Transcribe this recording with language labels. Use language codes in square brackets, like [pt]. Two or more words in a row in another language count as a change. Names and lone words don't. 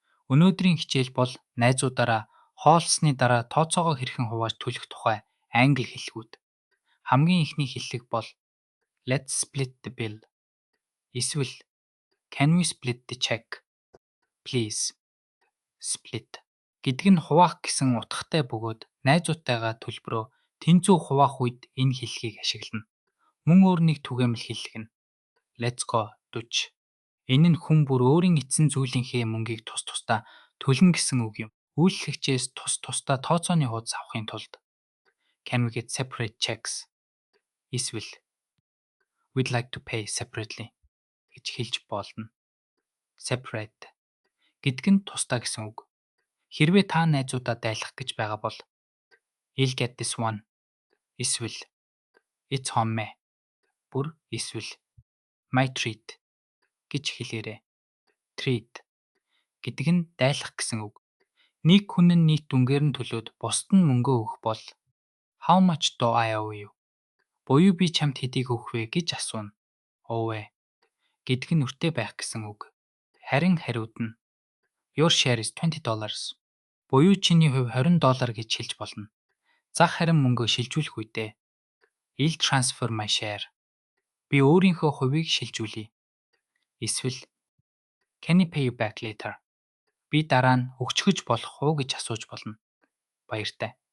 [mn] Өнөөдрийн хичээл бол найзуудаараа хоолсны дараа тооцоогоо хэрхэн хувааж төлөх тухай англи хэллэгүүд. Хамгийн ихний хэллэг бол [en] Let's split the bill. Эсвэл Can we split the check? Please. [mn] Split гэдэг нь хуваах гэсэн утгатай бөгөөд найзуудтайгаа төлбөрөө тэнцүү хуваах үед энэ хэллэгийг ашиглана. Мөн өөр нэг түгээмэл хэллэг нь [en] Let's go [mn] дуж. Энэ нь хүн бүр өөрийн эцсэн зүйлийнхээ мөнгийг тус тусдаа төлнө гэсэн үг юм. Үйлчлэгчээс тус тусдаа тооцооны хуудас авахын тулд [en] Can we get separate checks? Эсвэл We'd like to pay separately [mn] гэж хэлж болно. Separate гэдэг нь тусдаа гэсэн үг. Хэрвээ та найзуудаа дайлах гэж байгаа бол [en] I'll get this one. Эсвэл It's on me. [mn] Бүр эсвэл [en] My treat [mn] гэж хэлээрэй. Treat гэдэг нь дайлах гэсэн үг. Нэг хүн нь нийт дүнгээр нь төлөөд бусд нь мөнгө өгөх бол [en] How much do I owe you? [mn] Буюу би чамд хэдийг өгөх вэ гэж асууна. Owe гэдэг нь өртөө байх гэсэн үг. Харин хариуд нь [en] Your share is $20. [mn] Буюу чиний хувь $20 гэж хэлж болно. Зах харин мөнгөө шилжүүлэх үедээ [en] I'll transfer my share. [mn] Би өөрийнхөө хувийг шилжүүлье. [en] Эсвэл Can I pay you back later? [mn] Би дараа нь өгчхөж болох уу гэж асууж болно. Баяртай.